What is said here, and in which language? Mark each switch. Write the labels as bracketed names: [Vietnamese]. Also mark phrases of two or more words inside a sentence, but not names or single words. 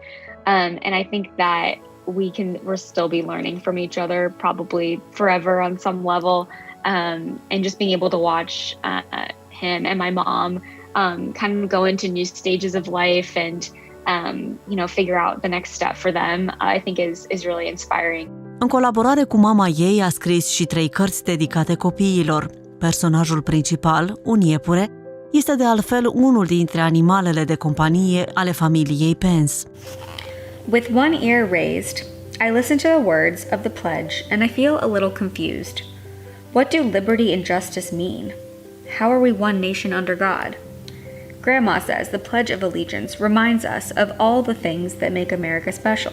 [English] And I think that we'll still be learning from each other probably forever on some level. And just being able to watch him and my mom kind of go into new stages of life and, figure out the next step for them, I think is really inspiring. [Romanian] În colaborare cu mama ei a scris și 3 cărți dedicate copiilor. Personajul principal, un iepure, este de altfel unul dintre animalele de companie ale familiei Pence. [English] With one ear raised, I listen to the words of the pledge and I feel a little confused. What do liberty and justice mean? How are we one nation under God? Grandma says the Pledge of Allegiance reminds us of all the things that make America special.